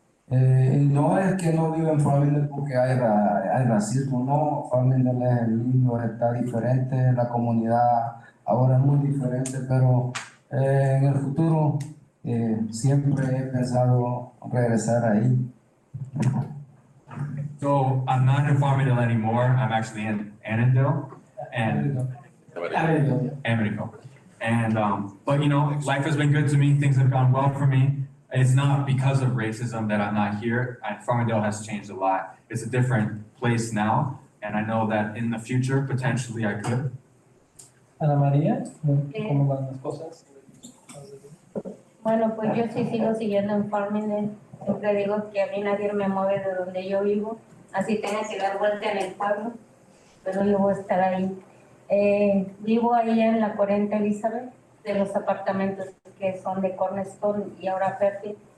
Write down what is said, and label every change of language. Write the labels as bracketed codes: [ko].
[es] Y no es que no vivo en Florida porque hay racismo, no, Florida es lindo, está diferente, la comunidad ahora es muy diferente, pero en el futuro siempre he pensado regresar ahí. [en] So I'm not in Farmingdale anymore. I'm actually in Annandale and Amityville. And but you know, life has been good to me. Things have gone well for me. It's not because of racism that I'm not here. Farmingdale has changed a lot. It's a different place now, and I know that in the future, potentially I could. [es] Ana María, ¿cómo van las cosas? Bueno, pues yo sí sigo siguiendo en Farmingdale. Siempre digo que a mí nadie me mueve de donde yo vivo. Así tenga que dar vuelta en el pueblo, pero yo voy a estar ahí. Vivo ahí en la 40 Elizabeth, de los apartamentos que son de Cornerstone y ahora Fairfield.